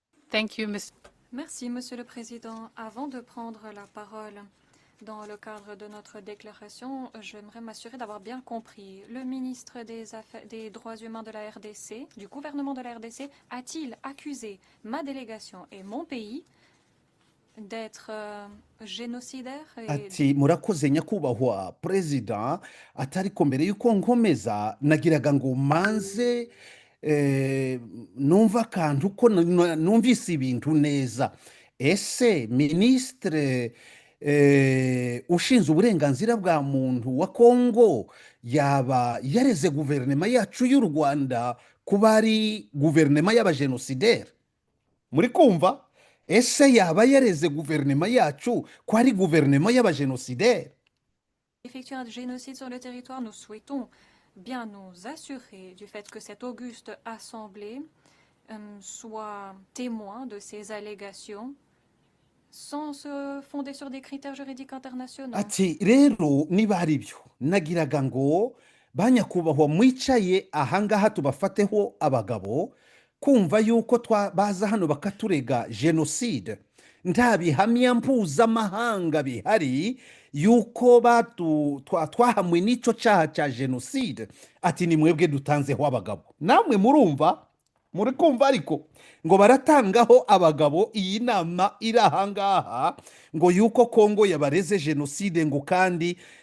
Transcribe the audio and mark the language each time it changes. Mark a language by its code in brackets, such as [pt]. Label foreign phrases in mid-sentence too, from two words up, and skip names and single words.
[en] Thank you, Ms. [fr] Merci, Monsieur le Président. Avant de prendre la parole dans le cadre de notre déclaration, j'aimerais m'assurer d'avoir bien compris. Le ministre des Droits humains de la RDC, du gouvernement de la RDC, a-t-il accusé ma délégation et mon pays d'être génocidaires [rw] ati murakoze nyakubahwa perezida atariko mbere y'uko nkomeza nagiraga ngo manze numva akantu ko numvise ibintu neza ese minisitire ushinzwe uburenganzira bwa muntu wa kongo yaba yareze guverinoma yacu y'u rwanda kuba ari guverinoma y'abajenosideri muri kumva ese yaba yareze guverinoma yacu ko ari guverinoma y'abajenosideri [fr] effectuer un génocide sur le territoire? Nous souhaitons bien nous assurer du fait que cette auguste assemblée soit témoin de ces allégations sans se fonder sur des critères juridiques internationaux. [rw] ati rero niba ari byo nagiraga ngo banyakubahwa mwicaye ahangaha tubafateho abagabo kumva yuko baza hano bakaturega jenoside nta bihamya mpuzamahanga bihari yuko twahamwe n'icyo cyaha cya jenoside ati ni mwebwe dutanzeho abagabo namwe murumva muri kumva ariko ngo baratangaho abagabo iyi nama iri ahangaha ngo yuko kongo yabareze jenoside ngo kandi